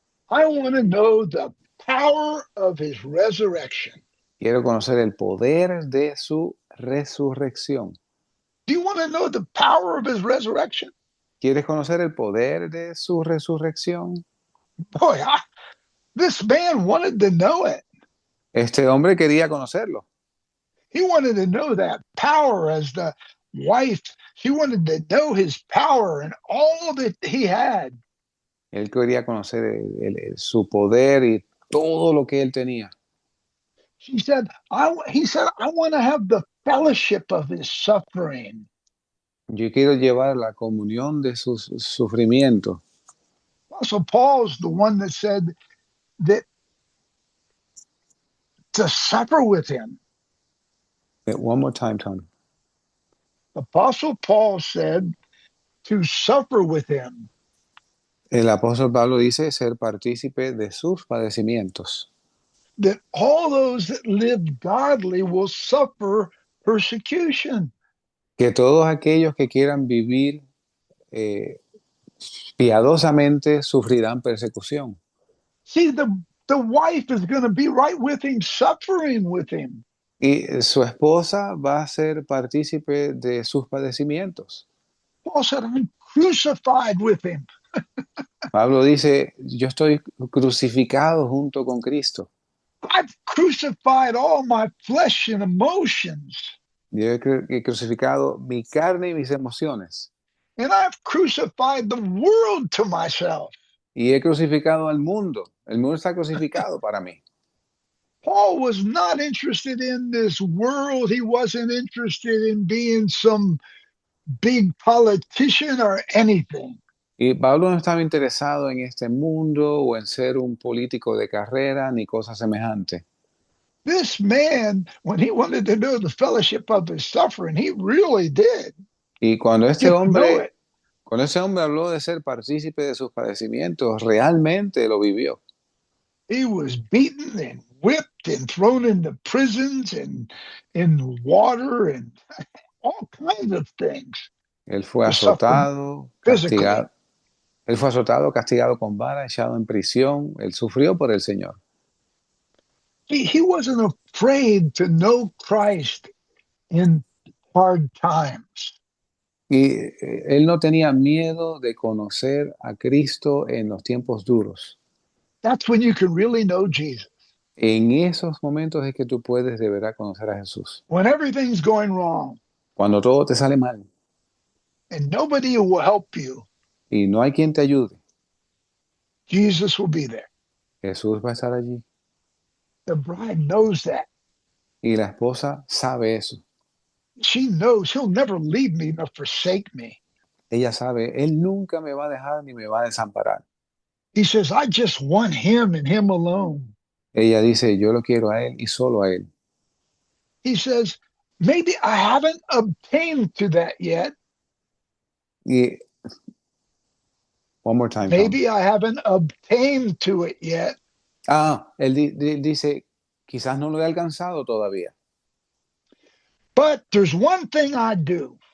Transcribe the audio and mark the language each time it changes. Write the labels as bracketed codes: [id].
[en] I want to know the power of his resurrection. [es] Quiero conocer el poder de su resurrección. [en] Do you want to know the power of his resurrection? [es] ¿Quieres conocer el poder de su resurrección? [en] Boy, this man wanted to know it. [es] Este hombre quería conocerlo. [en] He wanted to know that power as the wife. She wanted to know his power and all that he had. [es] Él quería conocer su poder y todo lo que él tenía. [en] He said, I want to have the fellowship of his suffering. [es] Yo quiero llevar la comunión de sus sufrimientos. [en] Apostle Paul's the one that said that to suffer with him. One more time, Tony. Apostle Paul said to suffer with him. [es] El apóstol Pablo dice ser partícipe de sus padecimientos. [en] That all those that live godly will suffer persecution. [es] Que todos aquellos que quieran vivir piadosamente sufrirán persecución. [en] See, the wife is going to be right with him, suffering with him. [es] Y su esposa va a ser partícipe de sus padecimientos. [en] Paul said, I'm crucified with him. [es] Pablo dice, yo estoy crucificado junto con Cristo. [en] I've crucified all my flesh and emotions. [es] Yo he crucificado mi carne y mis emociones. [en] And I've crucified the world to myself. [es] Y he crucificado al mundo. El mundo está crucificado para mí. [en] Paul was not interested in this world. He wasn't interested in being some big politician or anything. [es] Y Pablo no estaba interesado en este mundo o en ser un político de carrera ni cosa semejante. [en] This man, when he wanted to know the fellowship of his suffering, he really did. [es] Y cuando [en] Get to know it. [es] cuando ese hombre habló de ser partícipe de sus padecimientos, realmente lo vivió. [en] He was beaten and whipped and thrown into prisons and in water and all kinds of things. [es] Él fue [en] He suffered [es] azotado, [en] physically. [es] castigado. Él fue azotado, castigado con vara, echado en prisión. Él sufrió por el Señor. [en] He wasn't afraid to know Christ in hard times. [es] Y él no tenía miedo de conocer a Cristo en los tiempos duros. [en] That's when you can really know Jesus. [es] En esos momentos es que tú puedes de verdad conocer a Jesús. [en] When everything's going wrong. [es] Cuando todo te sale mal [en] and nobody will help you, [es] y no hay quien te ayude, [en] Jesus will be there. [es] Jesús va a estar allí. [en] The bride knows that. [es] Y la esposa sabe eso. [en] She knows he'll never leave me nor forsake me. [es] Ella sabe, Él nunca me va a dejar ni me va a desamparar. [en] He says, I just want him and him alone. [es] Ella dice, yo lo quiero a Él y solo a Él. [en] He says, maybe I haven't obtained to that yet. Y one more time, Tom. Maybe I haven't obtained to it yet. [es] Él dice, quizás no lo he alcanzado todavía, [en] But there's one thing I do.